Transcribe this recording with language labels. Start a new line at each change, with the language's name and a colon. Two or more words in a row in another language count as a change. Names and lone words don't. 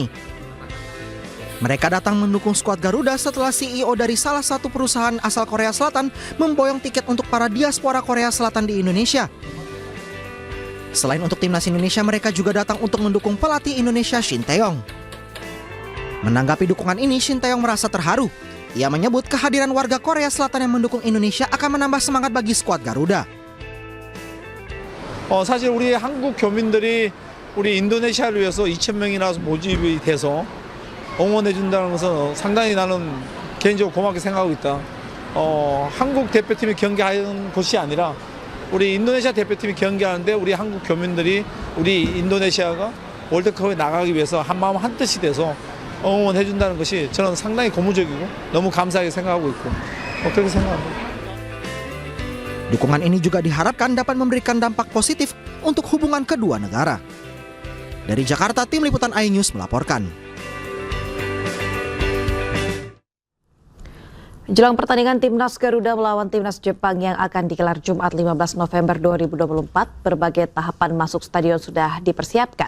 Indonesian: Mereka datang mendukung skuad Garuda setelah CEO dari salah satu perusahaan asal Korea Selatan memboyong tiket untuk para diaspora Korea Selatan di Indonesia. Selain untuk Timnas Indonesia, mereka juga datang untuk mendukung pelatih Indonesia Shin Tae-yong. Menanggapi dukungan ini, Shin Tae-yong merasa terharu. Ia menyebut kehadiran warga Korea Selatan yang mendukung Indonesia akan menambah semangat bagi skuad Garuda.
Korean: 사실 우리 한국 교민들이 우리 인도네시아를 위해서 2,000명이나 모집이 돼서 응원해 준다는 것은 상당히 나는 개인적으로 고맙게 생각하고 있다. 한국 대표팀이 경기하는 곳이 아니라 우리 인도네시아 대표팀이 경기하는데 우리 한국 교민들이 우리 인도네시아가 월드컵에 나가기 위해서 한마음 한뜻이 돼서 응원해 준다는 것이 저는 상당히 고무적이고 너무 감사하게 생각하고 있고 그렇게 생각합니다.
Indonesian: Dukungan ini juga diharapkan dapat memberikan dampak positif untuk hubungan kedua negara. Dari Jakarta, Tim Liputan iNews melaporkan. Jelang pertandingan Timnas Garuda melawan Timnas Jepang yang akan digelar Jumat 15 November 2024, berbagai tahapan masuk stadion sudah dipersiapkan.